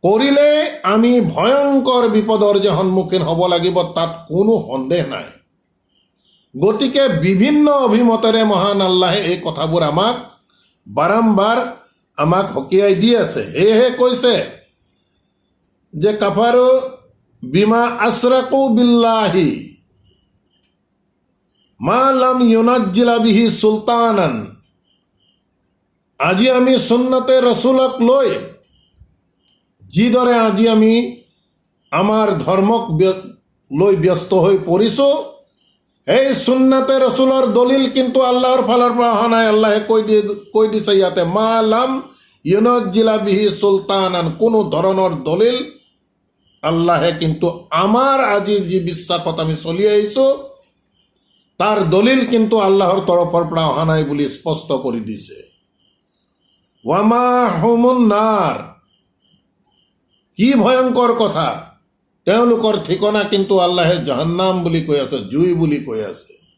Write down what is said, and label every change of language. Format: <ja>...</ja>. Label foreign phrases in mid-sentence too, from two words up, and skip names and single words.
<as>কৰিলে আমি ভয়ংকৰ বিপদৰ যে সন্মুখীন হ'ব লাগিব তাত কোনো সন্দেহ নাই। গতিকে বিভিন্ন অভিমতেৰে মহান আল্লাহে এই কথাবোৰ আমাক বাৰম্বাৰ আমাক সকীয়াই দি আছে। সেয়েহে কৈছে যে</as> <ar>كفروا بما أشركوا بالله ما لم ينزل به سلطانا.</ar> <as>আজি আমি সুন্নতে ৰসুলক লৈ যিদৰে আজি আমি আমাৰ ধৰ্মক লৈ ব্যস্ত হৈ পৰিছোঁ, এই সুন্নতে ৰসুলৰ দলিল কিন্তু আল্লাহৰ ফালৰ পৰা অহা নাই। আল্লাহে কৈ দিছে ইয়াতে</as> <ar>ما لم ينزل به سلطانا,</ar> <as>কোনো ধৰণৰ দলিল আল্লাহে কিন্তু আমাৰ আজি যি বিশ্বাসত আমি চলি আহিছোঁ তাৰ দলিল কিন্তু আল্লাহৰ তৰফৰ পৰা অহা নাই বুলি স্পষ্ট কৰি দিছে।</as> <ar>ومأواهم النار,</ar> <as>কি ভয়ংকৰ কথা, তেওঁলোকৰ ঠিকনা কিন্তু আল্লাহে জাহান্নাম বুলি কৈ আছে, জুই বুলি কৈ আছে।</as>